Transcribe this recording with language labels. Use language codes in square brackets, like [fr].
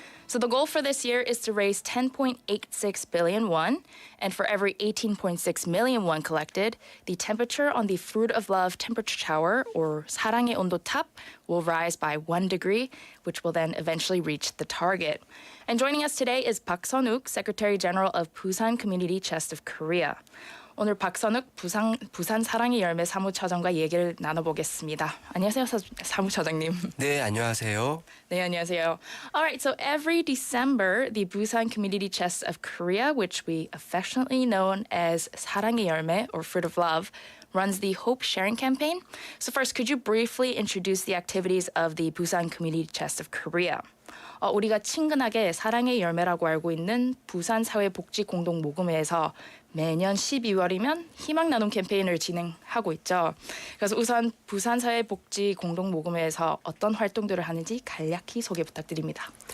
[en] So the goal for this year is to raise 10.86 billion won, and for every 18.6 million won collected, the temperature on the Fruit of Love temperature tower, or 사랑의 온도 탑, will rise by 1 degree, which will then eventually reach the target. And joining us today is Park Sun-wook, Secretary General of Busan Community Chest of Korea. [ko] 오늘 박선욱 부산 사랑의 열매 사무처장과 얘기를 나눠보겠습니다. 안녕하세요, 사무처장님. 네, 안녕하세요. 네, 안녕하세요. [en] All right, so every December, the Busan Community Chest of Korea, which we affectionately know as 사랑의 열매, or Fruit of Love, runs the Hope Sharing Campaign. So first, could you briefly introduce the activities of the Busan Community Chest of Korea? [ko] 우리가 친근하게 사랑의 열매라고 알고 있는 부산사회복지공동모금회에서 매년 12월이면 희망 나눔 캠페인을 진행하고 있죠. 그래서 우선 부산사회복지공동모금회에서 어떤 활동들을 하는지 간략히 소개 부탁드립니다.